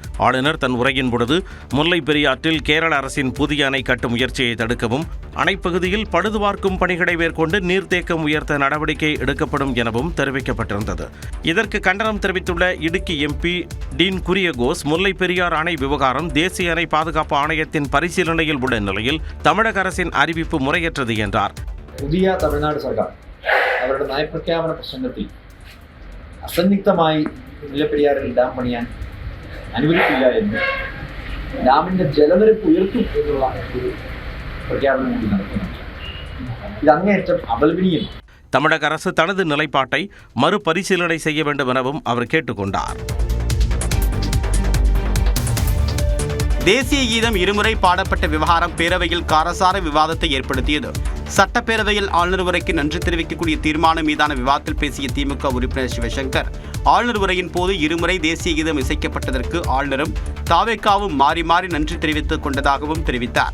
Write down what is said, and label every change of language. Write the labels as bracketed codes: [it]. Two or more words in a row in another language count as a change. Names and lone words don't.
[ta] ஆளுநர் தன் உரையின் பொழுது முல்லை பெரியாற்றில் கேரள அரசின் புதிய அணை கட்டும் முயற்சியை தடுக்கவும், அணைப்பகுதியில் பழுதுபார்க்கும் பணிகளை மேற்கொண்டு நீர்த்தேக்கம் உயர்த்த நடவடிக்கை எடுக்கப்படும் எனவும் தெரிவிக்கப்பட்டிருந்தது. இதற்கு கண்டனம் தெரிவித்துள்ள இடுக்கி எம்பி டீன் குரியகோஸ், முல்லை பெரியார் அணை விவகாரம் தேசிய அணை பாதுகாப்பு ஆணையத்தின் பரிசீலனையில் உள்ள நிலையில் தமிழக அரசின் அறிவிப்பு முறையற்றது என்றார். [ml] പുതിയ തമിഴ്നാട് സർക്കാർ അവരുടെ നയപ്രഖ്യാപന പ്രസംഗത്തിൽ അസന്നിഗ്ധമായി മുല്ലപ്പെരിയാറിൽ ഡാം പണിയാൻ അനുവദിക്കില്ല എന്ന് ഡാമിന്റെ ജലനിരപ്പ് ഉയർത്തും എന്നുള്ള ഒരു പ്രഖ്യാപനം കൂടി നടത്തുന്നുണ്ട്. ഇത് അങ്ങേയറ്റം അപലപനീയമാണ്. [ta] தமிழக அரசு தனது நிலைப்பாட்டை மறுபரிசீலனை செய்ய வேண்டும் எனவும் அவர் கேட்டுக்கொண்டார். தேசிய கீதம் இருமுறை பாடப்பட்ட விவகாரம் பேரவையில் காரசார விவாதத்தை ஏற்படுத்தியது. சட்டப்பேரவையில் ஆளுநர் உரைக்கு நன்றி தெரிவிக்கக்கூடிய தீர்மானம் மீதான விவாதத்தில் பேசிய திமுக உறுப்பினர் சிவசங்கர், ஆளுநர் உரையின் போது இருமுறை தேசிய கீதம் இசைக்கப்பட்டதற்கு ஆளுநரும் தாவேகாவும் மாறி மாறி நன்றி தெரிவித்துக் கொண்டதாகவும் தெரிவித்தார்.